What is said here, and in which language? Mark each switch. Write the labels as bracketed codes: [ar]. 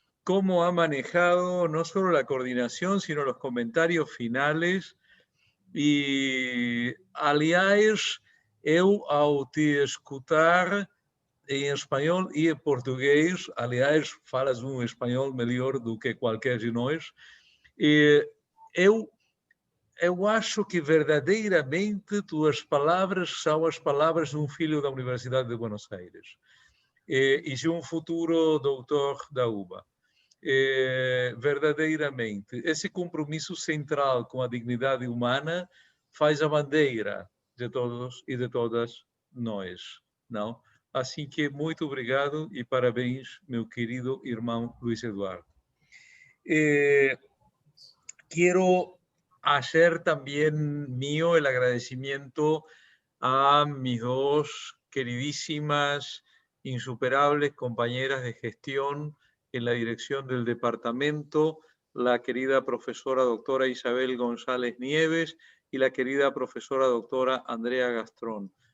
[es] Cómo ha manejado no solo la coordinación, sino los comentarios finales. [pt] E, aliás, eu, ao te escutar em espanhol e em português, aliás, falas um espanhol melhor do que qualquer de nós, eu acho que verdadeiramente tuas palavras são as palavras de um filho da Universidade de Buenos Aires e de um futuro doutor da UBA. Verdadeiramente, esse compromisso central com a dignidade humana faz a bandeira de todos e de todas nós, não? Assim que muito obrigado e parabéns, meu querido irmão Luis Eduardo. [es] Quiero hacer también mío el agradecimiento a mis 2 queridísimas, insuperables compañeras de gestión en la dirección del departamento, la querida profesora doctora Isabel González Nieves y la querida profesora doctora Andrea Gastrón.